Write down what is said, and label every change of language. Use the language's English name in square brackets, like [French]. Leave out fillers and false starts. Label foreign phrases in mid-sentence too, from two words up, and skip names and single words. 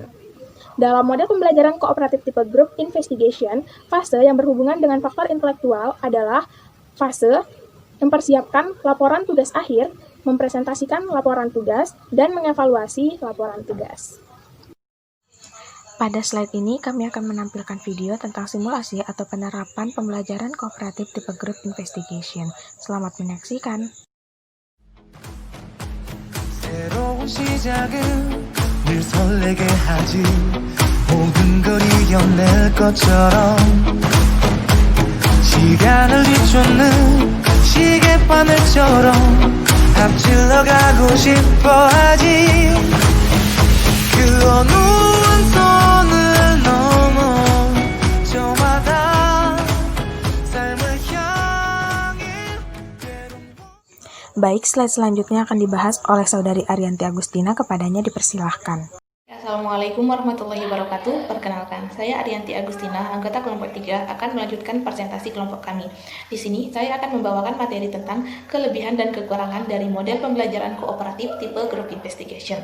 [Indonesian] Dalam model pembelajaran kooperatif tipe Group Investigation, fase yang berhubungan dengan faktor intelektual adalah fase mempersiapkan laporan tugas akhir, mempresentasikan laporan tugas, dan mengevaluasi laporan tugas. Pada slide ini, kami akan menampilkan video tentang simulasi atau penerapan pembelajaran kooperatif tipe Group Investigation. Selamat menyaksikan. [Korean] 새로운 시작은 늘 설레게 하지 모든 걸 이겨낼 것처럼 시간을 뒤쫓는 시계바늘처럼 앞질러 가고 싶어 하지 그 어느 선을 넘어 저마다 삶을 향해 [Indonesian] Baik, slide selanjutnya akan dibahas oleh Saudari Arianti Agustina, kepadanya dipersilahkan. [Arabic] السلام عليكم ورحمة الله وبركاته. [Indonesian] Perkenalkan, saya Arianti Agustina, anggota kelompok 3, akan melanjutkan presentasi kelompok kami. Di sini, saya akan membawakan materi tentang kelebihan dan kekurangan dari model pembelajaran kooperatif tipe group investigation.